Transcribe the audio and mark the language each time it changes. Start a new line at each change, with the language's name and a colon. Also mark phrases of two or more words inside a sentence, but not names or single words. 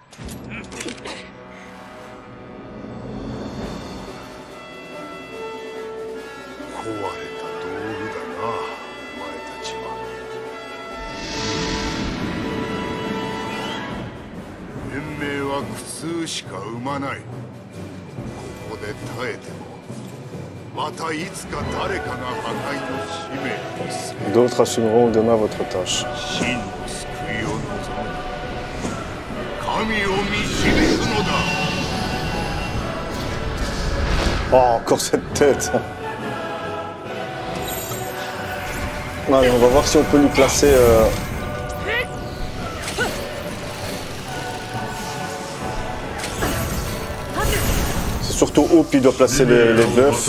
Japanese: 壊れた道具だな、お前たちは。延命は苦痛しか生まない。ここで耐えてもまたいつか誰かが破壊の使命をする。
French: D'autres assumeront demain votre tâche.
Japanese: 真の救いを望む。神を導くのだ。
French: Oh, encore cette tête. Allez, on va voir si on peut lui placer... C'est surtout Hope qui doit placer les buffs.